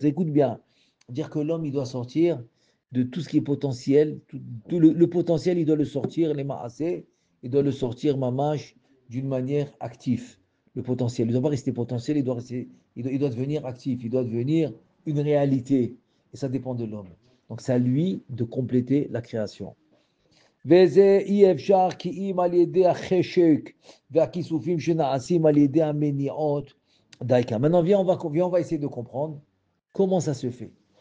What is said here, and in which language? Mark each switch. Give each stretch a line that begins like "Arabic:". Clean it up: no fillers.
French: Écoute bien, dire que l'homme il doit sortir de tout ce qui est potentiel, tout le potentiel il doit le sortir, les maasé, il doit le sortir mamash d'une manière active. Le potentiel, il ne doit pas rester potentiel, il doit devenir actif, il doit devenir une réalité. Et ça dépend de l'homme. Donc c'est à lui de compléter la création.
Hebrew: וזה אי אפשר כי אם על ידי החשק והכיסופים שנעשים על ידי המניעות דייקה.
French: Maintenant, viens, on va essayer de comprendre comment ça se fait.